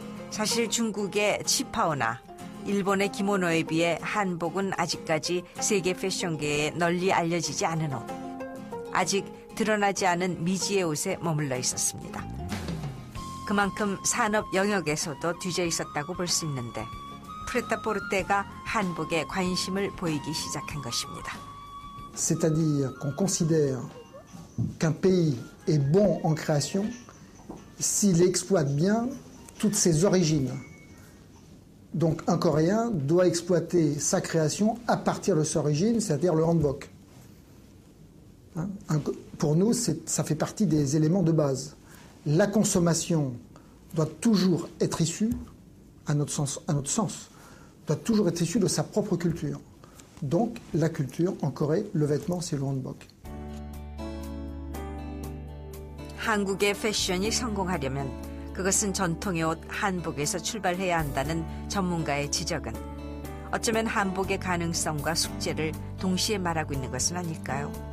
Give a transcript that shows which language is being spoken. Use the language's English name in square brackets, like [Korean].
[Korean] 사실 중국의 치파오나 일본의 기모노에 비해 한복은 아직까지 세계 패션계에 널리 알려지지 않은 옷. 아직 드러나지 않은 미지의 옷에 머물러 있었습니다. 그만큼 산업 영역에서도 뒤져 있었다고 볼 수 있는데 프레타포르테가 한복에 관심을 보이기 시작한 것입니다. [French] C'est-à-dire qu'on considère qu'un pays est bon en création s'il exploite bien toutes ses origines. Donc un Coréen doit exploiter sa création à partir de ses origines, c'est-à-dire le hanbok. Pour nous, ça fait partie des éléments de base. La consommation doit toujours être issue, à notre sens, doit toujours être issue de sa propre culture. Donc la culture, en Corée, le vêtement, c'est le hanbok. [Korean] 한국의 패션이 성공하려면 그것은 전통의 옷 한복에서 출발해야 한다는 전문가의 지적은 어쩌면 한복의 가능성과 숙제를 동시에 말하고 있는 것은 아닐까요?